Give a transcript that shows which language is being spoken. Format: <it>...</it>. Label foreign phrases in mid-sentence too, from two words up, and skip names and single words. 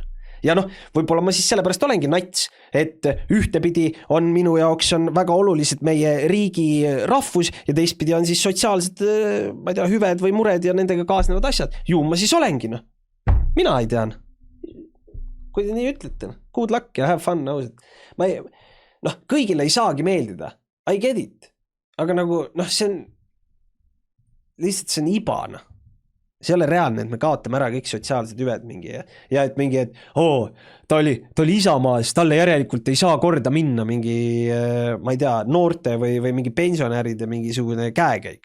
<et>Ja võib-olla ma siis sellepärast olengi nats, et ühtepidi on minu jaoks on väga olulised meie riigi rahvus ja teistpidi on siis sotsiaalsed, ma ei tea, hüved või mured ja nendega kaasnevad asjad. Ju ma siis olengi, mina ei tean. Kui te nii ütlete,</et> <en>good luck ja have fun,</en> <et>kõigile ei saagi meeldida.</et> <en>I get it.</en> <et>Aga nagu, see on lihtsalt see on ibana. See ei ole reaalne, et me kaotame ära kõik sotsiaalsed hüved mingi ja et mingi, et ta oli Isamaas, talle järelikult ei saa korda minna mingi, ma ei tea, noorte või mingi pensionäride mingisugune käekäik.</et>